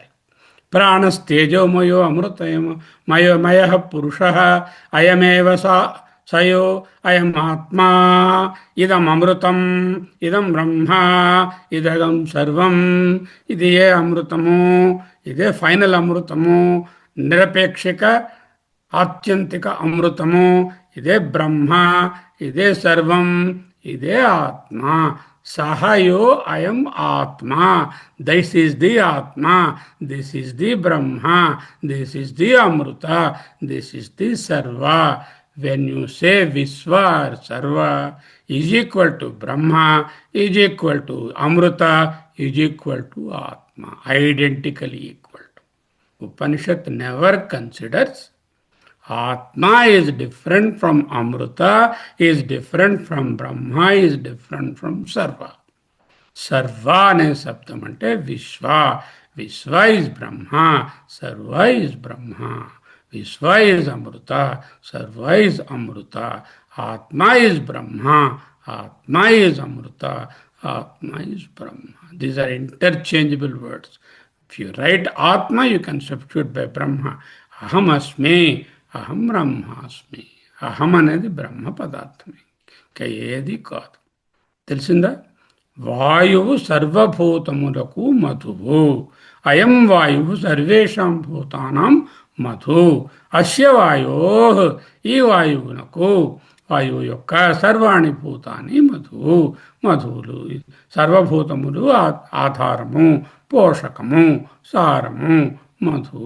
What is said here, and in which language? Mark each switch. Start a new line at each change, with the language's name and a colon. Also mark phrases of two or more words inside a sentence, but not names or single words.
Sanskrit: ప్రాణస్తేజోమయో అమృతమయ పురుష అయమేవ సయో అయం ఆత్మా ఇదం అమృతం ఇదం బ్రహ్మ ఇదం సర్వం.
Telugu: ఇది ఏ అమృతము, ఇదే ఫైనల్ అమృతము, నిరపేక్షిక ఆత్యంతిక అమృతము, ఇదే బ్రహ్మ, ఇదే సర్వం, ఇదే ఆత్మ.
Sanskrit: సహయో అయం ఆత్మ.
English: This is the Atma, this is the Brahma, this is the Amrita, this is the Sarva. When you say Vishwa or Sarva is equal to Brahma, is equal to Amrita, is equal to Atma, identically equal to. Upanishad never considers Atma is different from Amrita, is different from Brahma, is different from Sarva. Sarva అనే శబ్దం అంటే విశ్వ. విశ్వ is Brahma, Sarva is Brahma. Vishwa is Amrita, Sarva is Amrita, Atma is Brahma, Atma is Amrita, Atma is Brahma. These are interchangeable words. If you write Atma, you can substitute by Brahma.
Sanskrit: Aham asmi, aham Brahmasmi.
Telugu: Aham అనేది బ్రహ్మ పదార్థమే, ఇంకా ఏది కాదు. తెలిసిందా? వాయువు సర్వభూతములకు మధువు.
Sanskrit: అయం వాయువు సర్వేషాం భూతానాం మధు అస్య వాయో,
Telugu: ఈ వాయువునకు, వాయువు యొక్క సర్వాణి భూతాన్ని మధువులు, సర్వభూతములు ఆధారము, పోషకము, సారము మధు.